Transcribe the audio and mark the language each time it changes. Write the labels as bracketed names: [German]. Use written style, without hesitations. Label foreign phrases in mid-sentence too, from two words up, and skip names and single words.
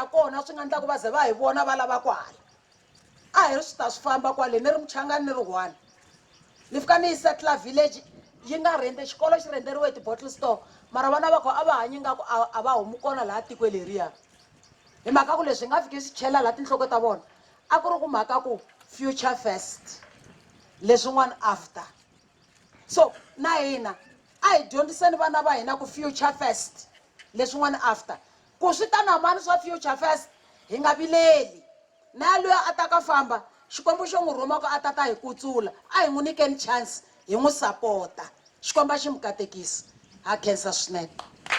[Tsonga] kona swi nga endla ku va ze va hi vona va lava kwala a hi ri swi ta swi famba kwale ni ri Muchangani ni ri one ni fika ni yi [English] settler village [Tsonga] yi nga rende xikolo xi renderiwe ti-bottle store mara vana va kona a va hanyi nga ku a va humi kona laha tiko leriya hi mhaka ku leswi hi nga fiki swi chela laha tinhloko ta vona a ku ri ku mhaka ku [English] future first [Tsonga] leswin'wana [English] after so [Tsonga] na hina a hi dyondziseni vana va hina ku [English] future first [Tsonga] leswin'wana after ku swi ta na mani swa [English] future first [Tsonga] hi nga vileli na loyi a ta ka famba xikwembu xo n'wi rhuma ku a ta hi kutsula a hi n'wi nyikeni chance hi n'wi sapota xikwembu xi mi katekisi ha khensa swinene